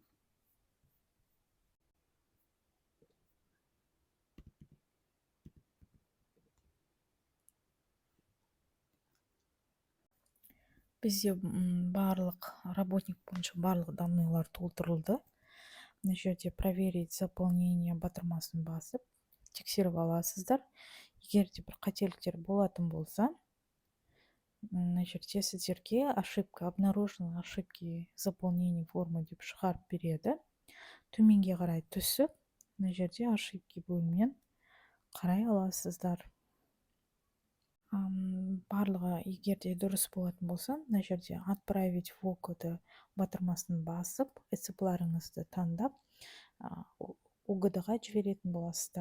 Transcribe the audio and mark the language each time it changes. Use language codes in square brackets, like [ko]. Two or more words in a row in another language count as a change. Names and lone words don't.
[kk] Бізде барлық работник бойынша барлық данныйлар толтырылды. Мына жерде [ru] проверить заполнение [kk] батырмасын басып, тексеріп аласыздар. Егер де бір қателіктер болатын болса, мына жерде сіздерге [ru] ошибка, обнаружены ошибки заполнения формы [kk] деп шығарып береді. Төменге қарай түсіп, мына жерде ошибки бөлімінен қарай аласыздар. Барлығы егер де дұрыс болатын болса, мына жерде [ru] отправить в ОГД [kk] батырмасын басып, СЦП-ларыңызды таңдап, ОГД-ға жіберетін боласыздар.